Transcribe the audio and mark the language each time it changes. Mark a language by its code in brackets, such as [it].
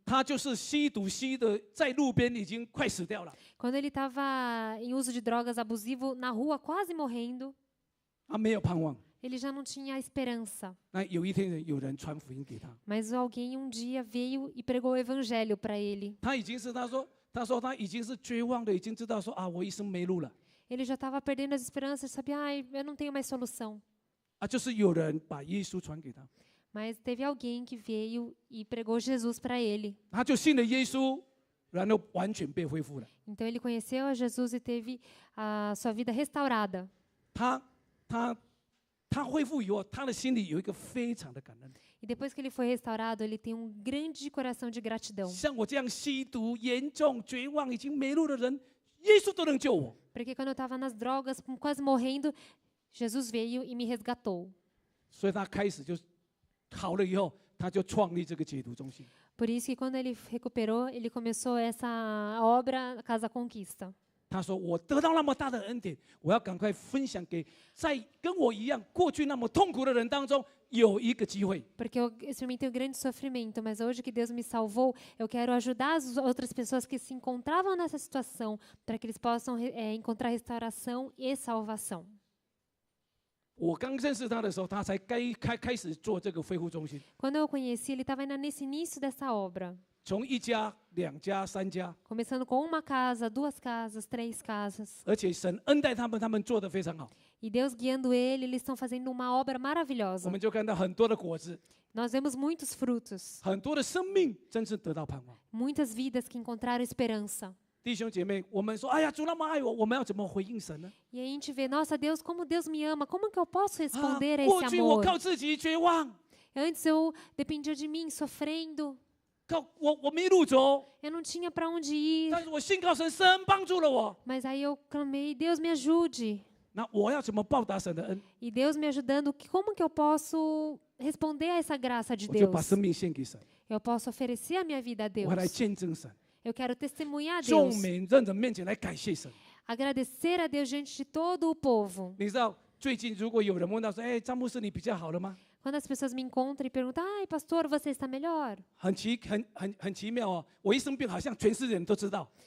[zh] 他就是吸毒吸的在路边已经快死掉了， [pt] Quando ele estava em uso de drogas abusivo na rua, quase morrendo, [zh] 他没有盼望， [pt] ele já não tinha esperança. [zh] 那有一天有人传福音给他， [pt] Mas alguém um dia veio e pregou o evangelho para ele. [zh] 他说他已经是绝望的，已经知道说啊，我一生没路了。 [pt] Ele já estava perdendo as esperanças, sabia, ai, eu não tenho mais solução. [zh] 啊，就是有人把耶稣传给他， [pt] Mas teve alguém que veio e pregou Jesus para ele. [zh] 他就信了耶稣，然后完全被恢复了。 [pt] Então ele conheceu a Jesus e teve a sua vida restaurada. [zh] 他恢复以后，他的心里有一个非常的感恩。 [pt] E depois que ele foi restaurado, ele tem um grande coração de gratidão. [zh] 像我这样吸毒、严重绝望、已经没路的人，耶稣都能救我。 [pt] Porque quando eu estava nas drogas, quase morrendo, Jesus veio e me resgatou. [zh] 所以他开始就好了以后，他就创立这个解毒中心。 [pt] Por isso que quando ele recuperou, ele começou essa obra Casa Conquista. [zh] 他说：“我得到那么大的恩典，我要赶快分享给在跟我一样过去那么痛苦的人当中有一个机会。 [pt] Porque eu experimentei um grande sofrimento, mas hoje que Deus me salvou, eu quero ajudar as outras pessoas que se encontravam nessa situação, para que eles possam encontrar restauração e salvação. [zh] 我刚认识他的时候，他才开始做这个恢复中心， [pt] Quando eu o conheci, ele estava ainda nesse início dessa obra, [zh] 从1家、2家、3家， [pt] começando com uma casa, 2 casas, 3 casas. [zh] 而且神恩待他们做得非常好。 [pt] E Deus guiando ele, eles estão fazendo uma obra [zh] 我 [pt] maravilhosa. [zh] 们就看到很多的果子， [pt] Nós vemos muitos frutos, [zh] 很多的生命真正得到盼望。 [pt] muitas vidas que encontraram esperança. [zh] 弟兄姐妹，我们说，哎呀，主那么爱我，我们要怎么回应神呢？ [pt] E aí a gente vê, nossa, Deus, como Deus me ama, como que eu posso [zh] 啊 [pt] responder a [zh] 过 [pt] esse [zh] 去我 [pt] amor? [zh] 靠自己绝望， [pt] Antes eu dependia de mim, sofrendo. [zh] 我没路走， [pt] Eu não tinha para onde ir. [zh] 但是我信靠神，神帮助了我。 [pt] Mas aí eu clamei, Deus me ajude. [zh] 那我要怎么报答神的恩？ [pt] E Deus me ajudando, como que eu posso responder a essa graça de [zh] 我就把 [pt] Deus? [zh] 生命献给神， [pt] Eu posso oferecer a minha vida a [zh] 我来 [pt] Deus. [zh] 见证神， [pt] Eu quero testemunhar a [zh] 众 [pt] Deus. [zh] 人人面前来感谢神。 [pt] Agradecer a Deus diante de todo o povo. [zh] 你知道最近如果有人问到说，哎，张牧师你比较好了吗？ [pt] Quando as pessoas me encontram e perguntam, ai, pastor, você está melhor? [zh] 很奇妙哦，我一生病好像全世界人都知道。